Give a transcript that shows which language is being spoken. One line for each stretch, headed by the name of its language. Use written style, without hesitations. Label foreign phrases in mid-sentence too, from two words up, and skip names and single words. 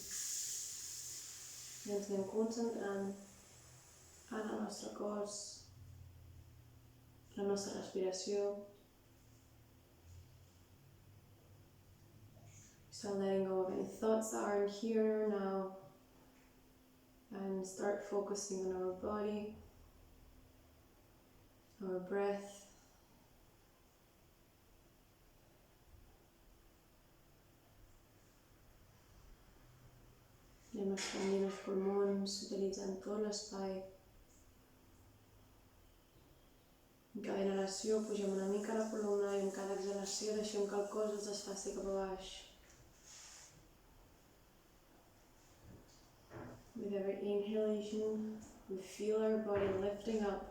Catalan: I ens anem concentrant en el nostre cos, la nostra respiració.
English: Start letting go of any thoughts that aren't here now and start focusing on our body, our breath.
Catalan: Anem expandint els pulmons, utilitzant tot l'espai. En cada inhalació pugem una mica la columna i en cada exhalació deixem que el cos es desfaci cap a baix.
English: With every inhalation, we feel our body lifting up.